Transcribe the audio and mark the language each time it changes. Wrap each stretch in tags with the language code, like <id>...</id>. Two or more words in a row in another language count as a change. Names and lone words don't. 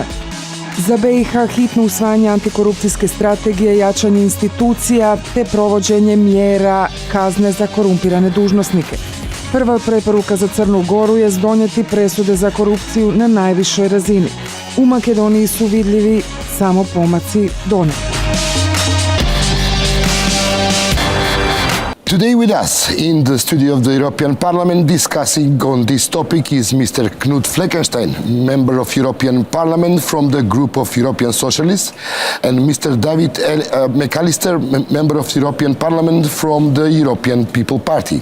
<hr>Za BiH hitno usvajanje antikorupcijske strategije, jačanje institucija te provođenje mjera kazne za korumpirane dužnosnike. Prva preporuka za Crnu Goru je donijeti presude za korupciju na najvišoj razini. U Makedoniji su vidljivi samo pomaci donekle.</hr> <en>Today with us in the studio of the European Parliament discussing on this topic is Mr. Knut Fleckenstein, member of European Parliament from the group of European Socialists, and Mr. David McAllister, member of the European Parliament from the European People Party.</en>